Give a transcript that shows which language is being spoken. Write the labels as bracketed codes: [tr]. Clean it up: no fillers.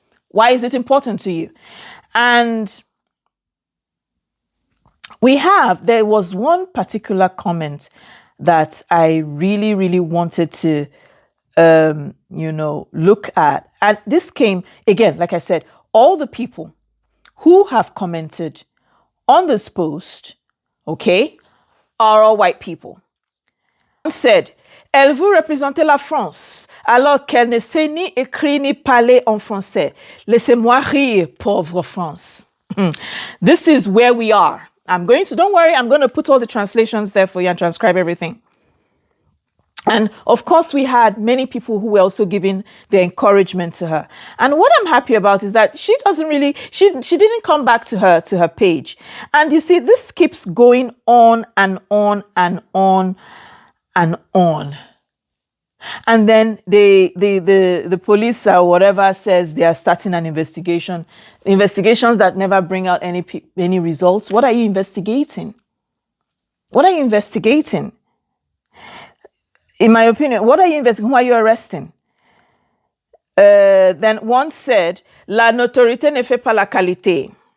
[en] Why is it important to you? And there was one particular comment that I really, really wanted to, look at. And this came, again, like I said, all the people who have commented on this post, okay, are all white people. One said, [fr] elle veut représenter la France, alors qu'elle ne sait ni écrire ni parler en français. Laissez-moi rire, pauvre France. [en] This is where we are. Don't worry, I'm going to put all the translations there for you and transcribe everything. And of course, we had many people who were also giving their encouragement to her. And what I'm happy about is that she didn't come back to her page. And you see, this keeps going on and on and on and on. And then the police or whatever says they are starting an investigation. Investigations that never bring out any results. What are you investigating? What are you investigating? In my opinion, what are you investigating? Who are you arresting? Then one said, [fr] la notoriété ne fait pas la qualité.